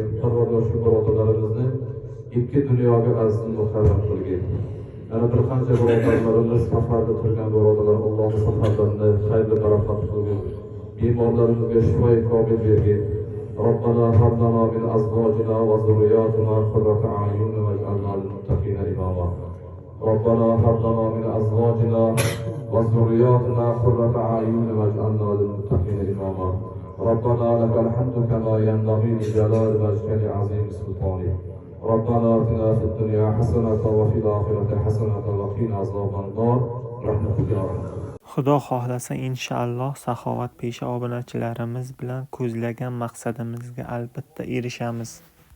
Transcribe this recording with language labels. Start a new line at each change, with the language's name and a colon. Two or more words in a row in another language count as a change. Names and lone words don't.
Uzbek: Parvardigor shu birodarlarimizni ikki dunyoga aziz mukarram qilgin. Yana bir qancha birodarlarimiz safarda turgan birodarlar Alloh safarlarini xayrli barakot qilgin. Bemorlarimizga shifo komil bergin.
Arabic: ربنا هب لنا من أزواجنا وذرياتنا قرة أعين واجعلنا للمتقين إماما. ربنا هب لنا من أزواجنا وذرياتنا قرة أعين واجعلنا للمتقين إماما. ربنا لك الحمد كما ينبغي لجلال وجهك عظيم سلطانك. ربنا آتنا في الدنيا حسنة وفي الآخرة حسنة وقنا عذاب النار برحمتك يا رب.
Uzbek: Xudo xohlasa inshaalloh saxovatpesha obunachilarimiz bilan ko'zlagan maqsadimizga albatta erishamiz.